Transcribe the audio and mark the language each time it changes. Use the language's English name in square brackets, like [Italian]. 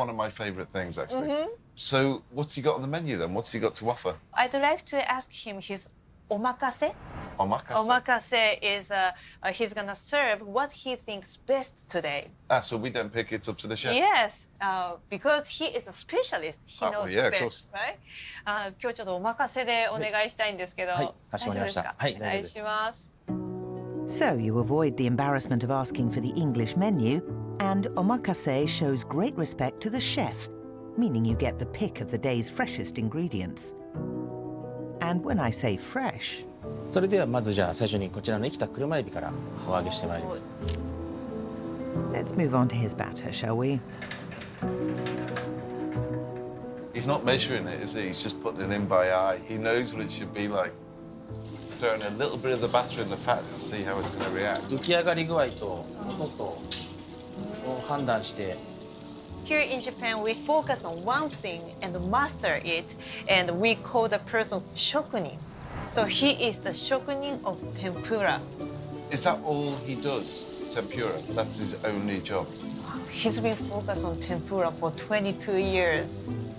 [English] one of my favourite things, actually. So, what's he got on the menu, then? What's he got to offer? I'd like to ask him his omakase. Omakase. Omakase is he's gonna serve what he thinks best today. Ah, so we don't pick it up to the chef? Yes, because he is a specialist. He knows yeah, the of best, right? [Japanese] 今日ちょっとお任せでお願いしたいんですけど、はいかしこまりました大丈夫ですか？はいお願いします。 [English] So you avoid the embarrassment of asking for the English menu, and omakase shows great respect to the chef, meaning you get the pick of the day's freshest ingredients. And when I say fresh... [Japanese] それではまずじゃあ最初にこちらの生きた車エビからお揚げしてまいります。 [English] Let's move on to his batter, shall we? He's not measuring it, is he? He's just putting it in by eye. He knows what it should be like. Throwing a little bit of the batter in the fat to see how it's going to react. [Japanese] 浮き上がり具合と音とを判断して [English] Here in Japan, we focus on one thing and master it, and we call the person shokunin. So he is the shokunin of tempura. Is that all he does? Tempura? That's his only job? He's been focused on tempura for 22 years.